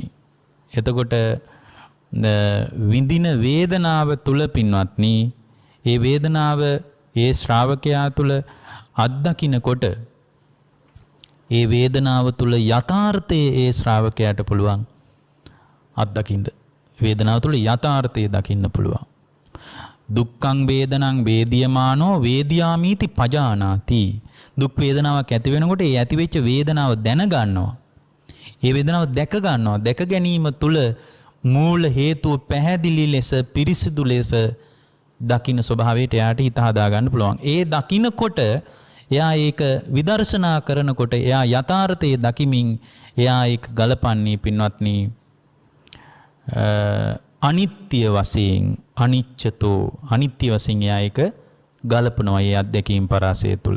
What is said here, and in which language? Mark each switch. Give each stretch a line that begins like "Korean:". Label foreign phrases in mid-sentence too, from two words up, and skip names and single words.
Sinhala: එතකොට විඳින වේදනාව තුල පින්වත්නි ඒ වේදනාව ඒ ශ්‍රාවකයා තුල අත්දකින්නකොට ඒ වේදනාව තුල යථාර්ථයේ ඒ ශ්‍රාවකයාට පුළුවන් අත්දකින්න. වේදනාව තුල යථාර්ථය දකින්න පුළුවන්.
Pali: දුක්ඛං වේදනං වේදියමානෝ වේදියාමීති පජානාති.
Sinhala: දුක් වේදනාවක් ඇති වෙනකොට ඒ ඇති වෙච්ච වේදනාව දැන ගන්නවා. ඒ වේදනාව දැක ගන්නවා. දැක ගැනීම තුල මූල හේතුව පැහැදිලි ලෙස පිරිසිදු ලෙස දකින්න ස්වභාවයට එයාට හිත හදා ගන්න පුළුවන්. ඒ දකින්නකොට එයා ඒක විදර්ශනා කරනකොට එයා යථාර්ථයේ දකිමින් එයා ඒක ගලපන්නේ පින්වත්නි අනිත්‍ය වශයෙන් අනිච්චතෝ අනිත්‍ය වශයෙන් එයා ඒක ගලපනවා ඒ අධ්‍යක්ීම් පරාසය තුල.